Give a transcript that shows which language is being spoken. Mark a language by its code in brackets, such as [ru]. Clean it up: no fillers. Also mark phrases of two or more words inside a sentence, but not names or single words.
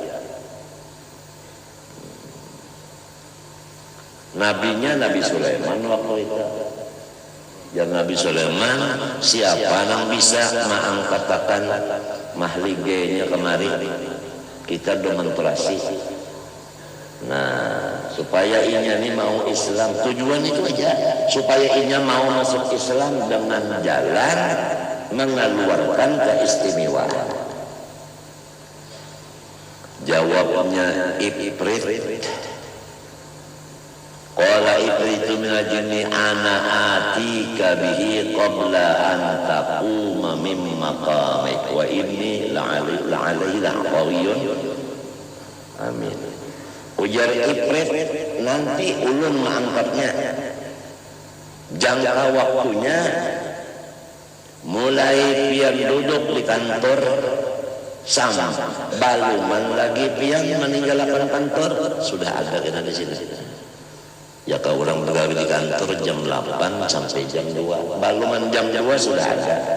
[bjn] nabinya Nabi Sulaiman waktu itu ya Nabi Sulaiman siapa yang bisa mengangkatakan mahligenya kemari kita demonstrasi nah supaya inya ini mau Islam tujuan itu aja supaya inya mau masuk Islam dengan jalan mengeluarkan keistimewaan jawabnya Ifrit [ar] قال عفريت من الجن أنا آتيك به قبل أن تقوم من مقامك وإني عليه لقوي أمين [bjn] ujar Ifrit nanti ulun mengangkatnya jangka waktunya mulai pian duduk di kantor sama baluman lagi pian meninggalkan kantor sudah ada kita di sini ya kalau orang bergawe di kantor jam 8 sampai jam 2 baluman jam 2 sudah ada